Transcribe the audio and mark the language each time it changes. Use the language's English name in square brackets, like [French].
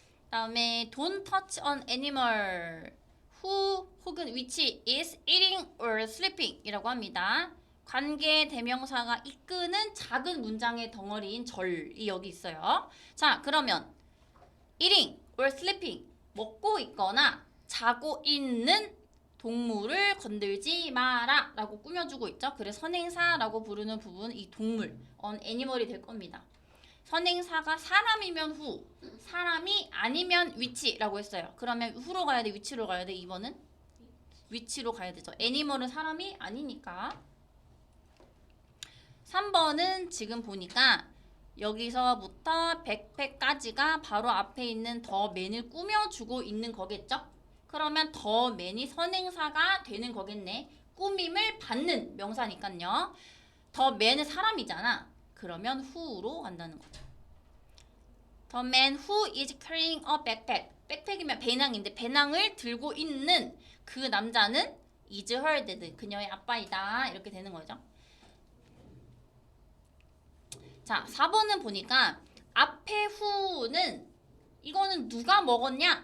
[English] 다음에 don't touch an animal who 혹은 which is eating or sleeping [Korean] 이라고 합니다. 관계 대명사가 이끄는 작은 문장의 덩어리인 절이 여기 있어요. 자, 그러면 eating or sleeping 먹고 있거나 자고 있는 동물을 건들지 마라 라고 꾸며주고 있죠. 그래서 선행사라고 부르는 부분 이 동물 on animal이 될 겁니다. 선행사가 사람이면 who, 사람이 아니면 which라고 했어요. 그러면 who로 가야 돼, which로 가야 돼? 2번은 which로 가야 되죠. 애니멀은 사람이 아니니까. 3번은 지금 보니까 여기서부터 백팩까지가 바로 앞에 있는 더 맨을 꾸며주고 있는 거겠죠? 그러면 더 맨이 선행사가 되는 거겠네. 꾸밈을 받는 명사니까요. 더 맨은 사람이잖아. 그러면 who로 간다는 거죠. [English] The man who is carrying a backpack. [Korean] 백팩이면 배낭인데 배낭을 들고 있는 그 남자는 [English] is her dad. [Korean] 그녀의 아빠이다. 이렇게 되는 거죠. 자, 4번은 보니까 앞에 who는 이거는 누가 먹었냐?